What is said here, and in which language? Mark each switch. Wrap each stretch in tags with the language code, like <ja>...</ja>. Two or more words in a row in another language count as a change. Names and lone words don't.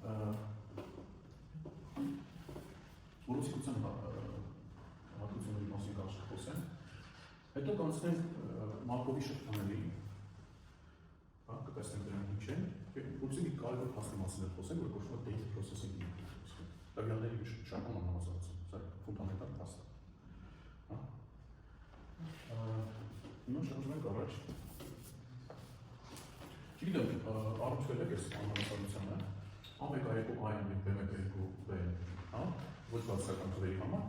<hy>որոցիկության հատկությունների մասին կարճ խոսենք, հետո կանցնենք Մարկովի շղթաների, հա, կտեսնենք դրանք ինչ են, որոցիկի կարևոր փաստի մասին էլ խոսենք, որ կոչվում է</hy> <en>data processing unit,</en> <hy>տվյալների շարքում անհավասարություն, սա ֆունդամենտալ փաստ է։ Հա, հիմա շարժում ենք առաջ։ Չգիտեմ, առնչվել եք այս անհավասարությանը, A1-2 A-ն և B1-2 B-ն, հա, ոչ բացասական թվերի համար,</hy>